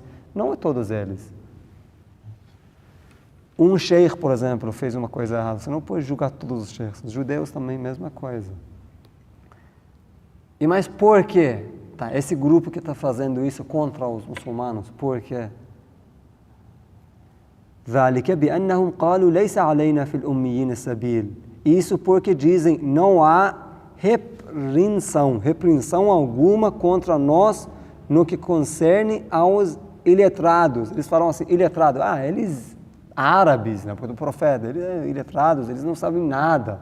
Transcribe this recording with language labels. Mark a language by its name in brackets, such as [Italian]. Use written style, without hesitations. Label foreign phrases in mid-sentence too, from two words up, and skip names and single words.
[Portuguese] Não é todos eles. Um sheikh, por exemplo, fez uma coisa errada. Você não pode julgar todos os sheikhs. Os judeus também, mesma coisa. E mas por quê? Esse grupo que está fazendo isso contra os muçulmanos, por quê? [Arabic] ذَلِكَ بِأَنَّهُمْ قَالُوا لَيْسَ عَلَيْنَا فِي الْأُمِّيِّينَ سَبِيلٌ. [Portuguese] Isso porque dizem, não há repreensão alguma contra nós no que concerne aos iletrados. Eles falam assim, iletrado, eles árabes, porque do profeta, eles iletrados, eles não sabem nada.